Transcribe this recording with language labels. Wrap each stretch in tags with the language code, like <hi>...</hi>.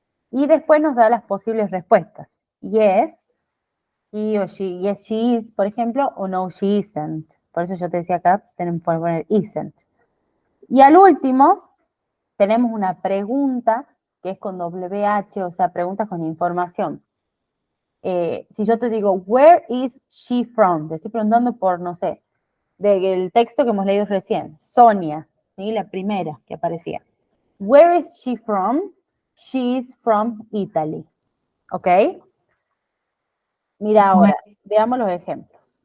<es>Y después nos da las posibles respuestas.</es> <en>Yes, he</en> <es>o she.</es> <en>Yes, she is,</en> <es>por ejemplo, o no,</es> <en>she isn't.</en> <es>Por eso yo te decía acá, tenemos que poner isn't. Y al último, tenemos una pregunta que es con WH, o sea, preguntas con información. Si yo te digo,</es> <en>where is she from?</en> <es>Te estoy preguntando por, no sé, del texto que hemos leído recién. Sonia, ¿sí? La primera que aparecía.</es> <en>Where is she from? She is from Italy.</en> <es>¿Ok? Mira ahora, veamos los ejemplos.</es>